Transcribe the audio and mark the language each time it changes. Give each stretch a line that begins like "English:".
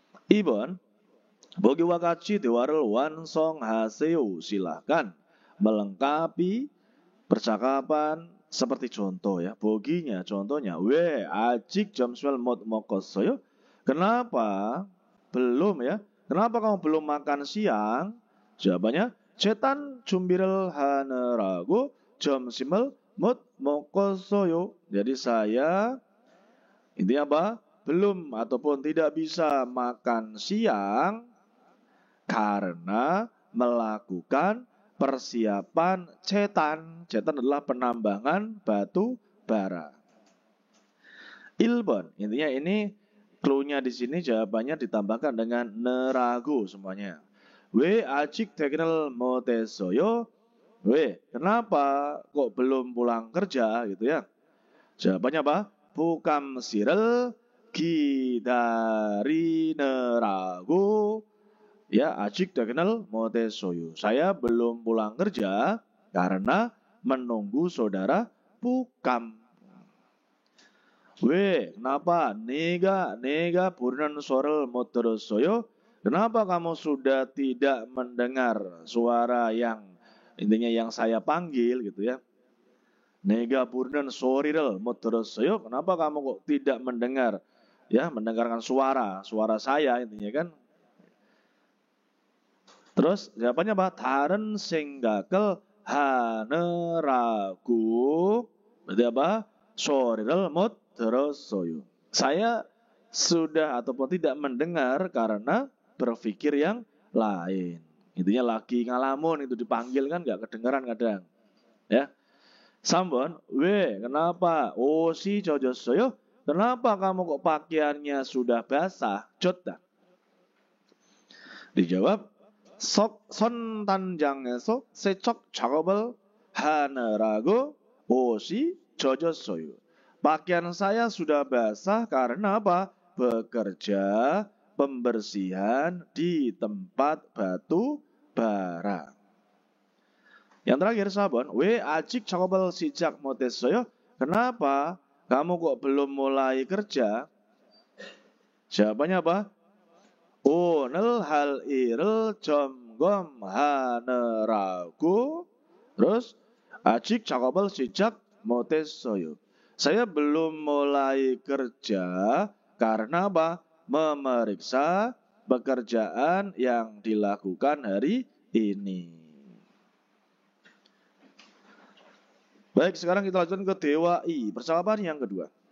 Korean: Ibon, bogiwa 같이 대화를 완성하세요.
Indonesian: Silakan melengkapi percakapan seperti contoh ya. Boginya contohnya,
Korean: 왜 아직 점심을 못 먹었어요?
Indonesian: Kenapa belum ya? Kenapa kamu belum makan siang? Jawabannya,
Korean: 재단 준비를 하느라고 점심을 못 먹었어요.
Indonesian: Jadi saya intinya apa? Belum ataupun tidak bisa makan siang karena melakukan persiapan cetan. Cetan adalah penambangan batu bara. Ilbon, intinya ini clue-nya di sini jawabannya ditambahkan dengan neragu semuanya.
Korean: 왜 아직 퇴근을 못했어요? 왜?
Indonesian: Kenapa kok belum pulang kerja gitu ya? Jawabannya apa?
Korean: 부감시를 기다리느라고
Indonesian: ya
Korean: 아직 퇴근을 못했어요.
Indonesian: Saya belum pulang kerja karena menunggu saudara Pukam.
Korean: 왜?
Indonesian: Kenapa?
Korean: 내가 부르는 소리를 못 들었어요?
Indonesian: Kenapa kamu sudah tidak mendengar suara yang intinya yang saya panggil gitu ya?
Korean: 내가 부르는 소리를 못 들었어요?
Indonesian: Kenapa kamu kok tidak mendengar ya, mendengarkan suara saya intinya kan? Terus jawabannya apa?
Korean: 다른 생각을 하느라고
Indonesian: berarti apa?
Korean: 소리를 못 들었어요.
Indonesian: Saya sudah ataupun tidak mendengar karena berpikir yang lain. Intinya lagi ngalamun itu dipanggil kan nggak kedengaran kadang. Ya.
Korean: 3번, 왜?
Indonesian: Kenapa?
Korean: 옷이 젖었어요?
Indonesian: Kenapa kamu kok pakaiannya sudah basah? 젖다. Dijawab,
Korean: 석 선단장에서 세척 작업을 하느라고 옷이 젖었어요.
Indonesian: Pakaian saya sudah basah karena apa? Bekerja pembersihan di tempat batu bara. Yang terakhir sahabat,
Korean: 왜 아직 작업을 시작 못했어요?
Indonesian: Kenapa kamu kok belum mulai kerja? Jawabannya apa?
Korean: 오늘 할 일을 점검하느라고
Indonesian: terus
Korean: 아직 작업을 시작 못했어요.
Indonesian: Saya belum mulai kerja karena apa? Memeriksa pekerjaan yang dilakukan hari ini. Baik, sekarang kita lanjutkan ke Dewa I. Percakapan yang kedua.